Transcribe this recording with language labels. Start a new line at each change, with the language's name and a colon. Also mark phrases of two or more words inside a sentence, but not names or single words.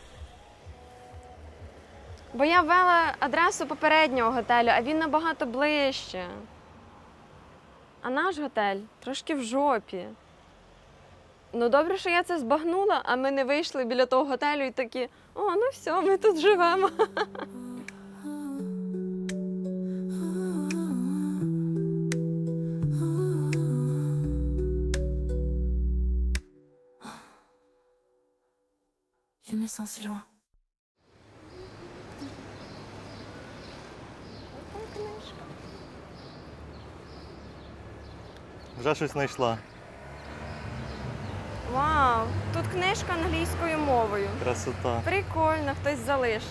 Ukrainian: Бо я ввела адресу попереднього готелю, а він набагато ближче. А наш готель трошки в жопі. Ну добре, що я це збагнула, а ми не вийшли біля того готелю і такі, о, ну все, ми тут живемо.
French: Je me sens si loin.
Ukrainian: Вже щось знайшла. Вау, тут книжка англійською мовою. Красота. Прикольно, хтось залишив.